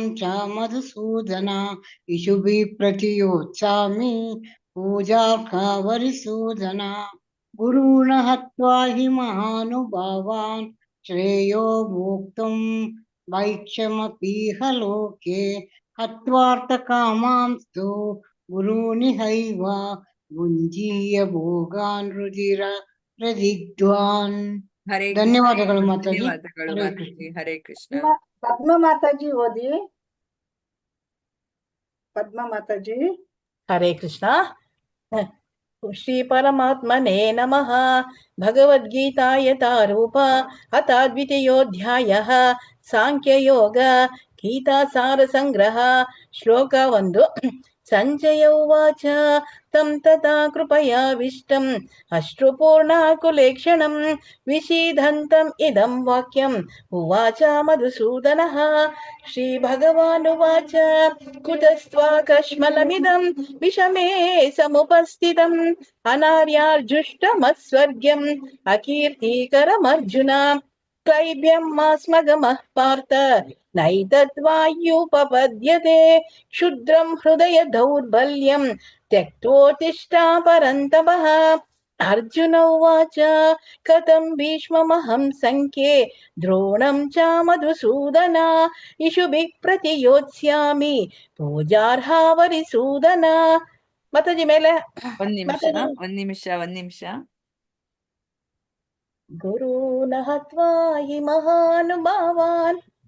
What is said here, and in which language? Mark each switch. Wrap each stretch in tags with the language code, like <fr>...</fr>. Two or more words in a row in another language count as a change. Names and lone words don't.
<sa>च मधुसूदन इषुभिः प्रतियोत्सामि पूजार्हवरिसूदन गुरून् हत्वा हि महानुभावान् श्रेयो भोक्तुं वैक्षमपीह लोके हत्वार्थकामांस्तु गुरूनिहैव भुञ्जीय भोगान् रुधिर प्रदिग्ध्वान् ಹರೇ ಕೃಷ್ಣ</sa> <kn>ಧನ್ಯವಾದಗಳು ಮಾತಾಜಿ. ಧನ್ಯವಾದಗಳು</kn> <sa>ಹರೇ</sa> <kn>ಮಾತಾಜಿ.</kn> <sa>ಕೃಷ್ಣ. ಹರೇ ಕೃಷ್ಣ.</sa> <kn>ಪದ್ಮ ಮಾತಾಜಿ ಓದಿ. ಪದ್ಮ ಮಾತಾಜಿ.</kn> <sa>ಹರೇ ಕೃಷ್ಣ. ಶ್ರೀ ಪರಮಾತ್ಮನೇ ನಮಃ. ಭಗವದ್ಗೀತಾ ಯಥಾರೂಪ ಅಥ ದ್ವಿತೀಯೋಧ್ಯಾಯಃ ಸಾಂಖ್ಯಯೋಗ ಗೀತಾಸಾರ ಸಂಗ್ರಹ.</sa> <kn>ಶ್ಲೋಕ 1.</kn> <sa>ಸಂಜಯ ಉವಾಚ ತಂ ತಥಾ ಕೃಪಯಾವಿಷ್ಟಂ ಅಶ್ರುಪೂರ್ಣಾಕುಲೇಕ್ಷಣಂ ವಿಷೀದಂತಂ ಇದಂ ವಾಕ್ಯಂ ಉವಾಚ ಮಧುಸೂದನಃ. ಶ್ರೀಭಗವಾನುವಾಚ ಕುತಸ್ತ್ವಾಕಶ್ಮಲಮಿದಂ ವಿಷಮೇ ಸಮುಪಸ್ಥಿತಂ ಅನಾರ್ಯಾರ್ಜುಷ್ಟಮಸ್ವರ್ಗ್ಯಂ ಅಕೀರ್ತಿಕರಮರ್ಜುನ ಕ್ಲೈಬ್ಯಮಾಸ್ಮಗಮಃ ಪಾರ್ಥ ನೈತದ್ವಾಯುಪಪದ್ಯತೆ ಕ್ಷುದ್ರಂ ಹೃದಯ ದೌರ್ಬಲ್ಯಂ ತ್ಯಕ್ತೋತ್ತಿಷ್ಠ ಪರಂತಪಃ. ಅರ್ಜುನ ಉವಾಚ ಕಥಂ ಭೀಷ್ಮಮಹಂ ಸಂಖ್ಯೆ ದ್ರೋಣಂ ಚ ಮಧುಸೂದನ ಇಷುಭಿಃ ಪ್ರತಿಯೋತ್ಸ್ಯಾಮಿ ಪೂಜಾರ್ಹ ವರಿಸೂದನ.</sa> <kn>ಮಾತಾಜಿ ಮೇಲೆ ಒಂದ್ ನಿಮಿಷ.</kn> <sa>ಗುರೂನ್ ಹತ್ವಾ ಹಿ ಮಹಾನುಭಾವಾನ್.</sa>